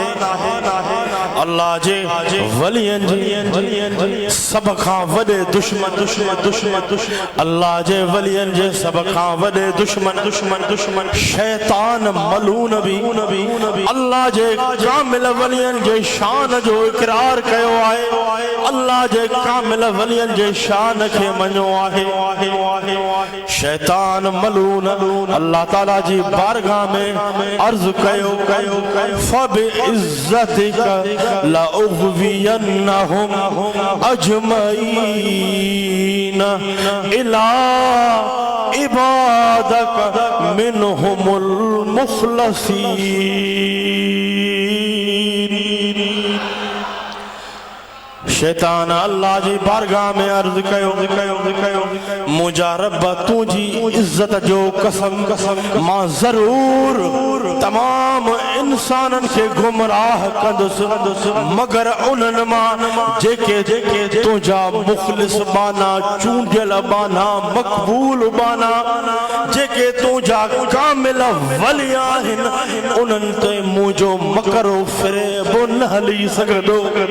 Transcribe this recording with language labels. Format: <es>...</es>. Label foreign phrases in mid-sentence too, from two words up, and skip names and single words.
<sd>अल्लाह जे वलियन जी सब खां वॾे दुश्मन अल्लाह जे वलियन जे सब खां वॾे दुश्मन शैतान मलून भी अल्लाह जे कामिल वलियन जे शान जो इकरार कयो आहे। अल्लाह जे कामिल वलियन जे शान खे मञो आहे। शैतान मलून अल्लाह ताला जी बारगाह में अर्ज़ कयो</sd> <ar>فبعزتك لأغوينهم أجمعين إلا عبادك منهم المخلصين</ar> <sd>शैतान अल्लाह जी बारगाह में अर्ज कयो मुझा रब तुझी इज्जत जो कसम मां जरूर तमाम इंसानन के गुमराह कंदुस मगर उन्हनि मां जेके तुझा मुखलिस बाना चूंडियल बाना मकबूल बाना जेके तुझा कामिल वली आहिन उन्हनि ते मुझो मकरो फ़रेब न हली सघंदो</sd>